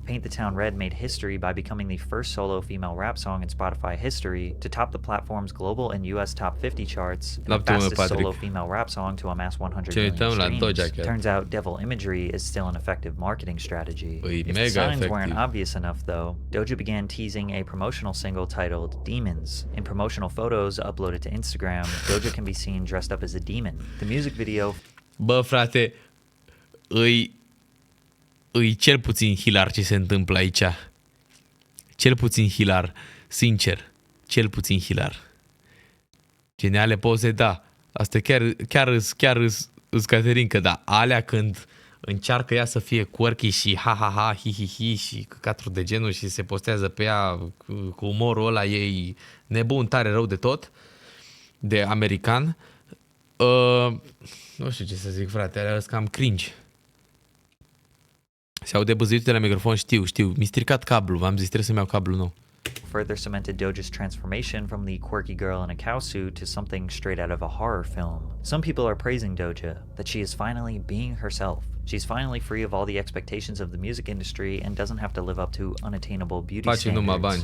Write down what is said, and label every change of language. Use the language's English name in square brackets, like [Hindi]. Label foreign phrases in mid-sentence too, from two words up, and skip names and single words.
[English] Paint the Town Red made history by becoming the first solo female rap song in Spotify history to top the platform's global and US top 50 charts, and the fastest solo female rap song to amass 100 million streams. Turns out devil imagery is still an effective marketing strategy. If the signs weren't obvious enough though, Doja began teasing a promotional single titled Demons. In promotional photos uploaded to Instagram, Doja can be seen dressed up as a demon. The music video... [Romanian] Bă, frate, îi cel puțin hilar ce se întâmplă aici. Cel puțin hilar, sincer, cel puțin hilar. Geniale poze, da. Asta chiar îs Caterinca, da. Alea când încearcă ea să fie quirky și ha-ha-ha, hi-hi-hi și căcaturi de genul și se postează pe ea cu umorul ăla ei nebun, tare rău de tot, de american. Nu știu ce să zic, frate, alea cam cringe. Se aude băzăitul de la microfon, știu. Mi-a stricat cablul, v-am zis, trebuie să-mi iau cablul nou. [English] Further cemented Doja's transformation from the quirky girl in a cowsuit to something straight out of a horror film. Some people are praising Doja, that she is finally being herself. She's finally free of all the expectations of the music industry and doesn't have to live up to unattainable beauty standards.